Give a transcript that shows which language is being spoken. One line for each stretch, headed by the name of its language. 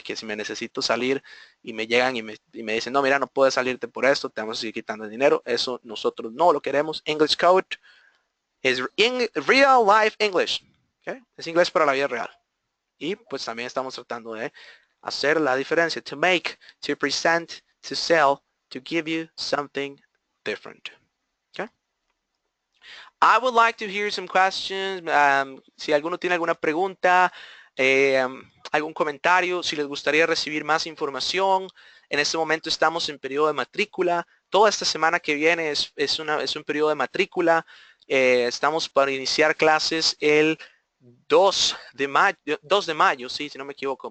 Spanish: De que si me necesito salir y me llegan y me dicen, no, mira, no puedes salirte por esto, te vamos a seguir quitando el dinero. Eso nosotros no lo queremos. English Code es real life English. ¿Okay? Es inglés para la vida real. Y pues también estamos tratando de hacer la diferencia.
English: To make, to present, to sell, to give you something different. Okay? I would like to hear some questions.
Spanish: Si alguno tiene alguna pregunta, algún comentario, si les gustaría recibir más información. En este momento estamos en periodo de matrícula. Toda esta semana que viene es un periodo de matrícula. Estamos para iniciar clases el 2 de mayo, sí, si no me equivoco.